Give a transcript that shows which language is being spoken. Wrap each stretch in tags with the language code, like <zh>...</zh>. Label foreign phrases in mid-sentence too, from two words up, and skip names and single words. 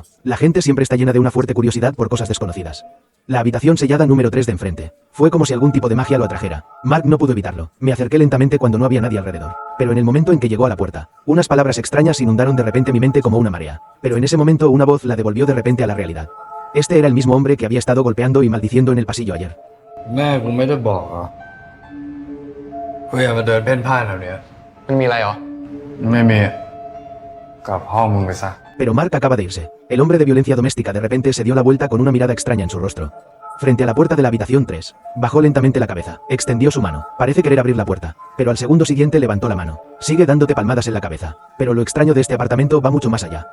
<es>La gente siempre está llena de una fuerte curiosidad por cosas desconocidas. La habitación sellada número 3 de enfrente. Fue como si algún tipo de magia lo atrajera. Mark no pudo evitarlo. Me acerqué lentamente cuando no había nadie alrededor. Pero en el momento en que llegó a la puerta, unas palabras extrañas inundaron de repente mi mente como una marea. Pero en ese momento una voz la devolvió de repente a la realidad. Este era el mismo hombre que había estado golpeando y maldiciendo en el pasillo ayer.</es> <th>กูอย่ามาเดินเพ่นพ่านแถวเนี้ย มันมีอะไรเหรอ ไม่มีกลับห้องมึงไปซะ</th> <es>Pero Mark acaba de irse. El hombre de violencia doméstica de repente se dio la vuelta con una mirada extraña en su rostro. Frente a la puerta de la habitación 3, bajó lentamente la cabeza, extendió su mano, parece querer abrir la puerta, pero al segundo siguiente levantó la mano. Sigue dándote palmadas en la cabeza. Pero lo extraño de este apartamento va mucho más allá.</es>